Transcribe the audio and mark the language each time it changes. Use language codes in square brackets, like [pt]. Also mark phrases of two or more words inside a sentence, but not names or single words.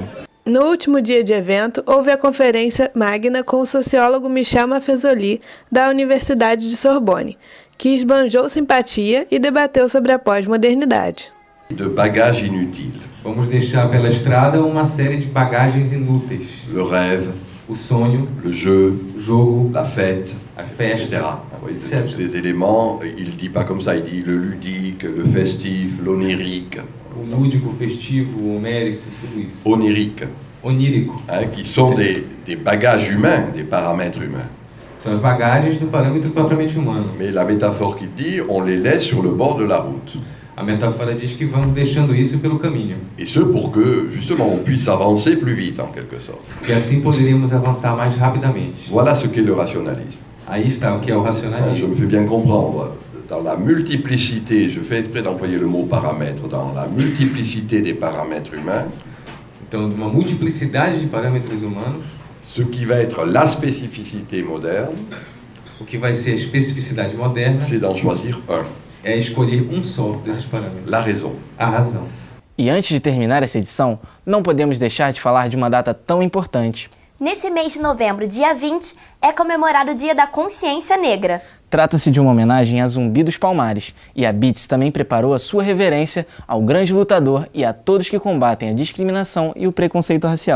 [pt] No último dia de evento, houve a conferência magna com o sociólogo Michel Maffezoli, da Universidade de Sorbonne, que esbanjou simpatia e debateu sobre a pós-modernidade. De bagagem inútil. Vamos deixar pela estrada uma série de bagagens inúteis. [fr] Le rêve, [pt] o sonho, [fr] le jeu, [pt] o jogo, [fr] la fête, [pt] a festa, etc. [fr] Tous ces éléments, il ne dit pas comme ça, il dit le ludique, le festif, l'onirique. [pt] O lúdico, o festivo, o homérico, tudo isso. [fr] Onirique. [pt] Onírico. [fr] Qui sont des bagages humains, des paramètres humains. [pt] São as bagagens do parâmetro propriamente humano. [fr] Mais la métaphore qui dit, on les laisse sur le bord de la route. [pt] A metáfora diz que vamos deixando isso pelo caminho. [fr] Et ce pour que, justement, on puisse avancer plus vite, en quelque sorte. [pt] E assim poderíamos avançar mais rapidamente. [fr] Voilà ce qu'est le rationalisme. [pt] Aí está o que é o racionalismo. [fr] Je me fais bien comprendre. dans la multiplicité, je fais exprès d'employer le mot paramètre, dans la multiplicité des paramètres humains. [pt] Então, de uma multiplicidade de parâmetros humanos. [fr] Ce qui va être la spécificité moderne. [pt] O que vai ser a especificidade moderna. [fr] C'est d'en choisir un. [pt] É escolher um só desses parâmetros. [fr] La raison. [pt] A razão. E antes de terminar essa edição, não podemos deixar de falar de uma data tão importante. Nesse mês de novembro, dia 20, é comemorado o Dia da Consciência Negra. Trata-se de uma homenagem a Zumbi dos Palmares, e a Beats também preparou a sua reverência ao grande lutador e a todos que combatem a discriminação e o preconceito racial.